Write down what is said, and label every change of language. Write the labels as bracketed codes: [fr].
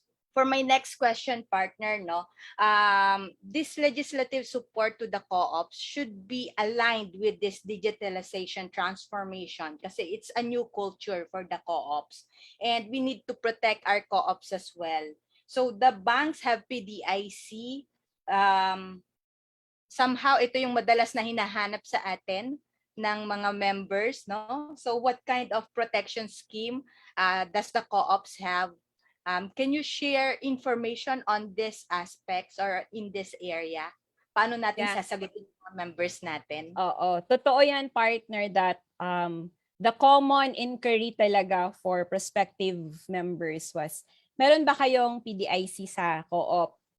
[en] For my next question, partner, no, this legislative support to the co-ops should be aligned with this digitalization transformation kasi it's a new culture for the co-ops and we need to protect our co-ops as well. So the banks have PDIC. [tl] Somehow ito yung madalas na hinahanap sa atin ng mga members, no? [en] So what kind of protection scheme does the co-ops have? Can you share information on these aspects or in this area? [tl] Paano natin sasagutin yung mga members natin? Oo, totoo yan, [en] partner, that the common inquiry talaga for prospective members was, [tl] meron ba kayong PDIC sa co-op?